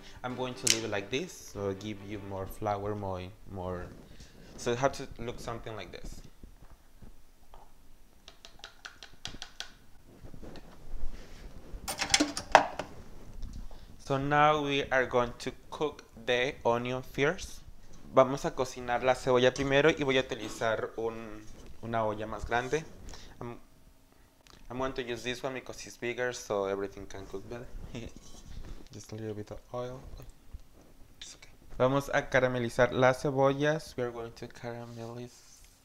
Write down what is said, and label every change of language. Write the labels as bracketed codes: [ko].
[en] I'm going to leave it like this, so give you more flour, more... So it has to look something like this. So now we are going to cook the onion first. [es] Vamos a cocinar la cebolla primero y voy a utilizar una olla más grande. [en] I'm going to use this one because it's bigger, so everything can cook better. Just a little bit of oil. It's okay. [es] Vamos a caramelizar las cebollas. [en] We are going to caramelize.